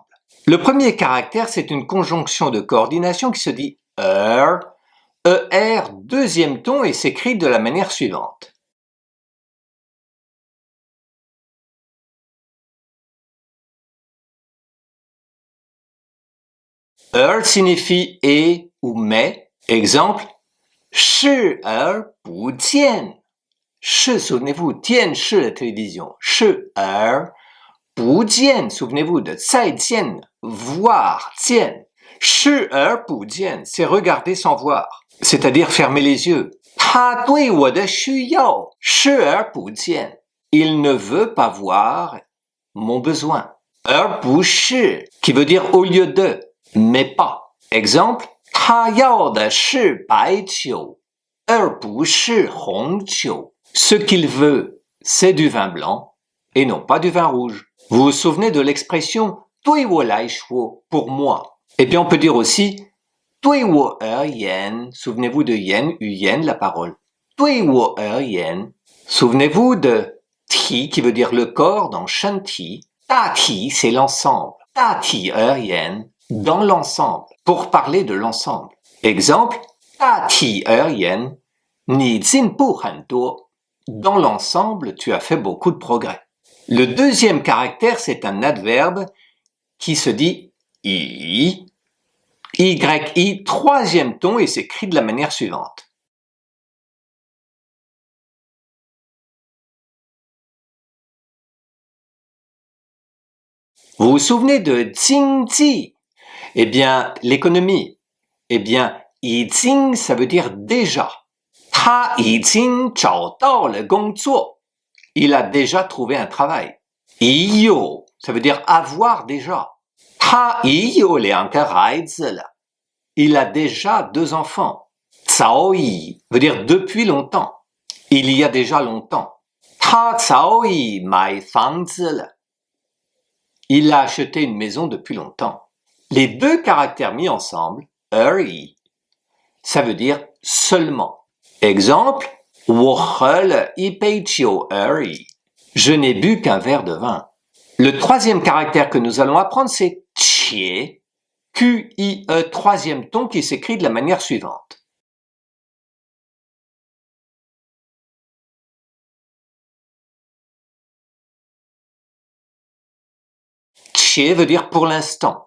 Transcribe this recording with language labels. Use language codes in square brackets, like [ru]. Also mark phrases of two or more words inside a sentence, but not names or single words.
[fr] Le premier caractère, c'est une conjonction de coordination qui se dit ER, deuxième ton et s'écrit de la manière suivante. Signifie et ou mais. Exemple, [zh] 视而不见。视, [fr] souvenez-vous, 见视 la télévision. [zh] 视而不见, [fr] souvenez-vous de 再见, voir, 见. [zh] 视而不见, [fr] c'est regarder sans voir, c'est-à-dire fermer les yeux. [zh] 他对我的需要视而不见. [fr] Il ne veut pas voir mon besoin. [zh] 而不是, [fr] qui veut dire au lieu de, mais pas. Exemple, [zh] 他要的是白酒，而不是红酒。 [fr] Ce qu'il veut, c'est du vin blanc et non pas du vin rouge. Vous vous souvenez de l'expression « [zh] 对我来说» [fr] pour moi. Eh bien, on peut dire aussi « [zh] 对我而言», [fr] souvenez-vous de yen, yen, la parole. [zh] « 对我而言». [fr] Souvenez-vous de « ti » qui veut dire le corps dans « [zh] 身体 ». « 大体 [fr] » c'est l'ensemble. « [zh] 大体而言» [fr] dans l'ensemble, pour parler de l'ensemble. Exemple « [zh] 大体而言你进步很多» [fr] Dans l'ensemble, tu as fait beaucoup de progrès. Le deuxième caractère, c'est un adverbe qui se dit i, y, troisième ton et s'écrit de la manière suivante. Vous vous souvenez de jingji? Eh bien, l'économie. Eh bien, yijing, ça veut dire déjà. [zh] 他已经找到了工作. [fr] Il a déjà trouvé un travail. [zh] 已有, [fr] ça veut dire avoir déjà. [zh] 他已有两个孩子了. [fr] Il a déjà 2 enfants. 早已 veut dire depuis longtemps. Il y a déjà longtemps. [zh] 他早已买房子了. [fr] Il a acheté une maison depuis longtemps. Les deux caractères mis ensemble, ça veut dire seulement. Exemple, [zh] 我喝了一杯酒而已. [fr] Je n'ai bu qu'un verre de vin. Le troisième caractère que nous allons apprendre, c'est qie, Q-I-E, troisième ton qui s'écrit de la manière suivante. Qie veut dire pour l'instant.